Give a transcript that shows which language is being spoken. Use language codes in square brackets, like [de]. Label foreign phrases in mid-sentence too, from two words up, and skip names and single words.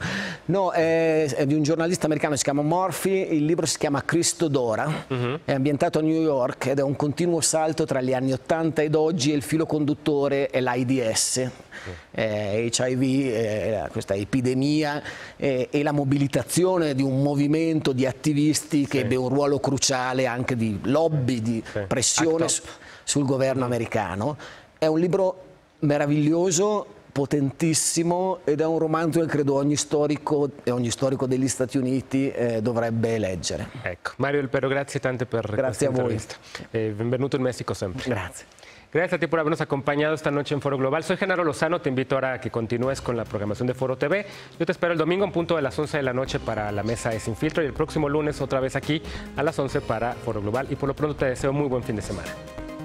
[it] No, è di un giornalista americano, si chiama Murphy, il libro si chiama Cristo d'ora, è ambientato a New York ed è un continuo salto tra gli anni 80 ed oggi, e il filo conduttore è l'AIDS, HIV, questa epidemia, e la mobilitazione di un movimento di attivisti che ebbe un ruolo cruciale anche di lobby, di pressione sul governo americano. È un libro meraviglioso, potentissimo, ed è un romanzo che credo ogni storico degli Stati Uniti dovrebbe leggere. Ecco, Mario Del Pero, grazie tante por Grazie a voi. [es] Bienvenido en México siempre. Gracias. Gracias a ti por habernos acompañado esta noche en Foro Global. Soy Genaro Lozano, te invito ahora a que continúes con la programación de Foro TV. Yo te espero el domingo en punto de las 11 de la noche para la mesa de Sin Filtro, y el próximo lunes otra vez aquí a las 11 para Foro Global, y por lo pronto te deseo muy buen fin de semana.